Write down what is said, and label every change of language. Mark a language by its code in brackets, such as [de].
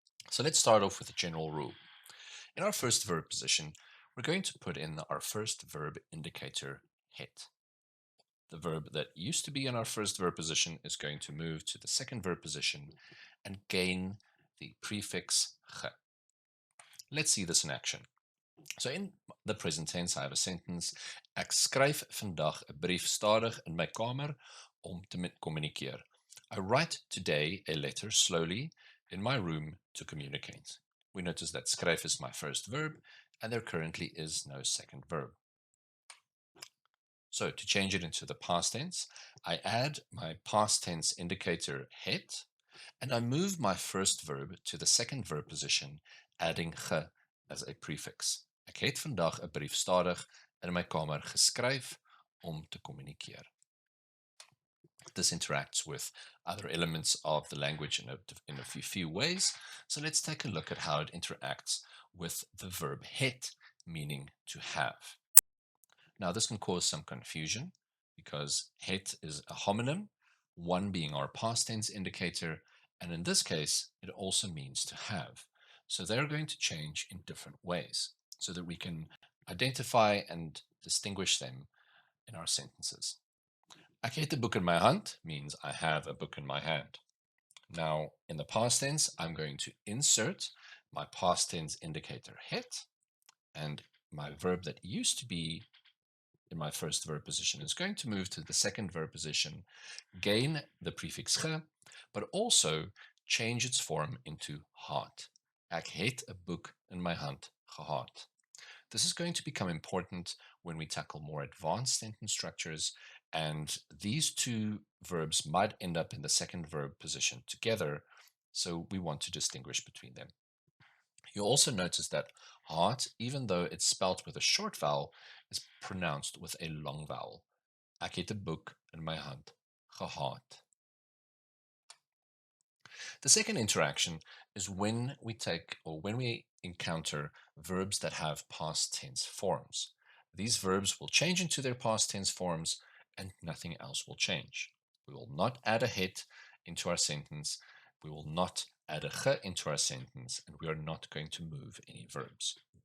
[en] So let's start off with a general rule. In our first verb position, we're going to put in our first verb indicator, het. The verb that used to be in our first verb position is going to move to the second verb position and gain the prefix ge. Let's see this in action. So in the present tense, I have a sentence. [af] Ek skryf vandag 'n brief stadig in my kamer om te kommunikeer. [en] I write today a letter slowly in my room to communicate. We notice that skryf is my first verb, and there currently is no second verb. So to change it into the past tense, I add my past tense indicator het, and I move my first verb to the second verb position, adding ge as a prefix. [af] Ek het vandag 'n brief stadig in my kamer geskryf om te kommunikeer. [en] This interacts with other elements of the language in a few ways. So let's take a look at how it interacts with the verb het, meaning to have. Now this can cause some confusion because het is a homonym, one being our past tense indicator, and in this case, it also means to have. So they're going to change in different ways so that we can identify and distinguish them in our sentences. [af] Ek het 'n boek in my hand [en] means I have a book in my hand. Now, in the past tense, I'm going to insert my past tense indicator het, and my verb that used to be in my first verb position is going to move to the second verb position, gain the prefix ge, but also change its form into gehad. [af] Ek het 'n boek in my hand gehad. [en] This is going to become important when we tackle more advanced sentence structures, and these two verbs might end up in the second verb position together, so we want to distinguish between them. You'll also notice that heart, even though it's spelt with a short vowel, is pronounced with a long vowel. [af] Ek het 'n boek in my hand gehad. [en] The second interaction is when we encounter verbs that have past tense forms. These verbs will change into their past tense forms and nothing else will change. We will not add a het into our sentence. We will not add a ge into our sentence, and we are not going to move any verbs.